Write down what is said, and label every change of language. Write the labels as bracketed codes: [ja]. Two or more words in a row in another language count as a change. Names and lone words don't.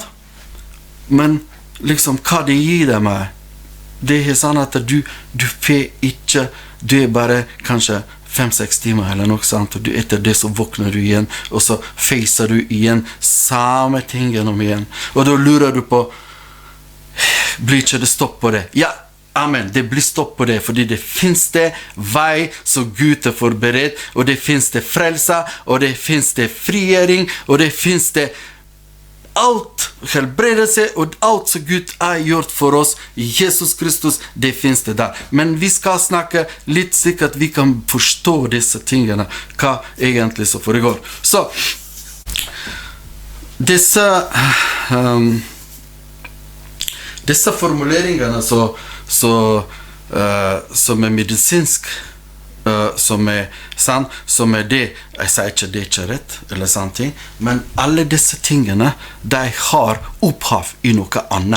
[no] Men liksom, hva det gir deg meg, det sånn at du får ikke, du bare kanskje 5-6 timer eller noe sånt, og etter det så våkner du igjen, og så facer du igjen samme tingen om igjen. Og da lurer du på, blir ikke det stopp på det? Ja, amen, det blir stopp på det, fordi det finnes det vei som Gud har forberedt, og det finnes det frelse, og det finnes det frigjøring, og det finnes det allt helbredelse [sv] och allt som Gud har gjort för oss i Jesus Kristus, det finns det där. Men vi ska snacka lite så att vi kan förstå dessa tingarna, vad egentligen så föregår. Så, dessa formuleringarna som är medicinsk, som är sann, som är det, jag säger inte det är rätt eller sant, men alla dessa tingarna, de har upphav i något annat.